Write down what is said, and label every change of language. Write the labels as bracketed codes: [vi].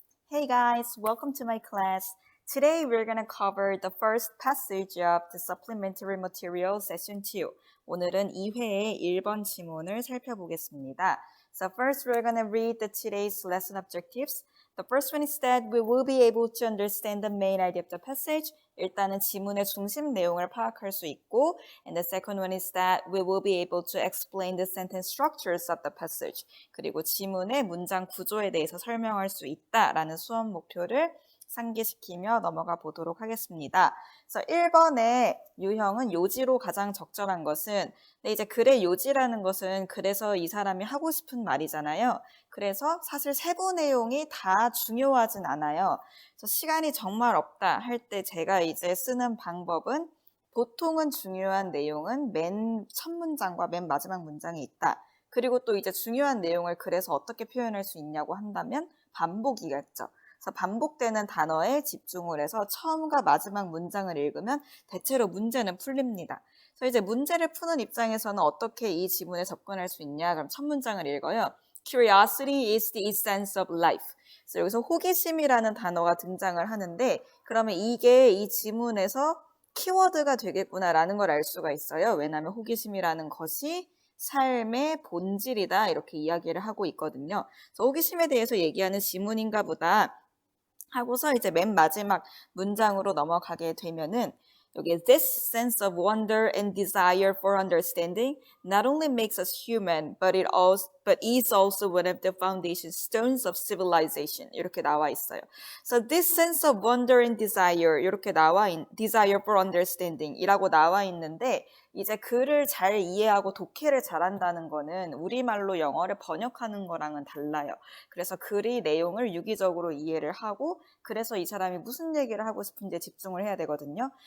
[en] Hey guys, welcome to my class. Today we're going to cover the first passage of the supplementary material session 2. [ko] 오늘은 2회의 1번 지문을 살펴보겠습니다. [en] So first we're going to read the today's lesson objectives. The first one is that we will be able to understand the main idea of the passage. [ko] 일단은 지문의 중심 내용을 파악할 수 있고, [en] and the second one is that we will be able to explain the sentence structures of the passage. [ko] 그리고 지문의 문장 구조에 대해서 설명할 수 있다라는 수업 목표를 상기시키며 넘어가 보도록 하겠습니다. 그래서 1번의 유형은 요지로 가장 적절한 것은, 근데 이제 글의 요지라는 것은 그래서 이 사람이 하고 싶은 말이잖아요. 그래서 사실 세부 내용이 다 중요하진 않아요. 그래서 시간이 정말 없다 할 때 제가 이제 쓰는 방법은 보통은 중요한 내용은 맨 첫 문장과 맨 마지막 문장에 있다. 그리고 또 이제 중요한 내용을 그래서 어떻게 표현할 수 있냐고 한다면 반복이겠죠. 그래서 반복되는 단어에 집중을 해서 처음과 마지막 문장을 읽으면 대체로 문제는 풀립니다. 그래서 이제 문제를 푸는 입장에서는 어떻게 이 지문에 접근할 수 있냐? 그럼 첫 문장을 읽어요. [en] Curiosity is the essence of life. [ko] 그래서 여기서 호기심이라는 단어가 등장을 하는데 그러면 이게 이 지문에서 키워드가 되겠구나라는 걸 알 수가 있어요. 왜냐하면 호기심이라는 것이 삶의 본질이다 이렇게 이야기를 하고 있거든요. 그래서 호기심에 대해서 얘기하는 지문인가 보다 하고서 이제 맨 마지막 문장으로 넘어가게 되면은 여기 [en] this sense of wonder and desire for understanding not only makes us human but is also one of the foundation stones of civilization [ko] 이렇게 나와 있어요. [en] So this sense of wonder and desire [ko] 이렇게 [en] desire for understanding [ko] 이라고 나와 있는데 이제 글을 잘 이해하고 독해를 잘한다는 거는 우리말로 영어를 번역하는 거랑은 달라요. 그래서 글의 내용을 유기적으로 이해를 하고 그래서 이 사람이 무슨 얘기를 하고 싶은지에 집중을 해야 되거든요.